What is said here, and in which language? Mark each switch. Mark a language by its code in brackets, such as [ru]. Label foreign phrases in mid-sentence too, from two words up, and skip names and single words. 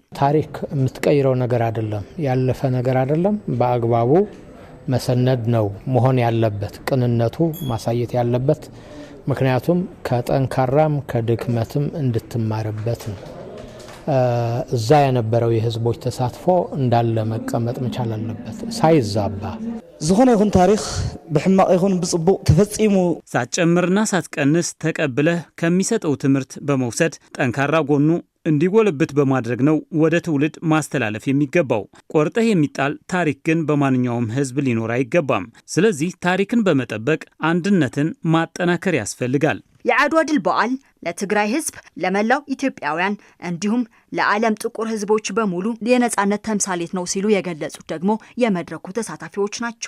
[am] ታሪክ የምትቀይረው ነገር አይደለም፣ ያለፈ ነገር አይደለም። በአግባቡ መሰነድ ነው መሆን ያለበት፣ ቅንነቱ ማሳየት ያለበት። ምክንያቱም ከጠንካራም ከድክመትም እንድትማርበት ነው። እዛ የነበረው የህዝቦች ተሳትፎ እንዳለ መቀመጥ መቻል አለበት ሳይዛባ። [ti] ዝኾነ ይኹን ታሪክ ብሕማቅ ይኹን ብጽቡቅ ተፈጺሙ [am] ሳትጨምርና ሳትቀንስ ተቀብለህ ከሚሰጠው ትምህርት በመውሰድ ጠንካራ ጎኑ እንዲጎልብት በማድረግ ነው ወደ ትውልድ ማስተላለፍ የሚገባው። ቆርጠህ የሚጣል ታሪክ ግን በማንኛውም ህዝብ ሊኖር አይገባም። ስለዚህ ታሪክን በመጠበቅ አንድነትን ማጠናከር ያስፈልጋል። የአድዋ ድል በዓል ለትግራይ ህዝብ፣ ለመላው ኢትዮጵያውያን እንዲሁም ለዓለም ጥቁር ህዝቦች በሙሉ የነጻነት ተምሳሌት ነው ሲሉ የገለጹት ደግሞ የመድረኩ ተሳታፊዎች ናቸው።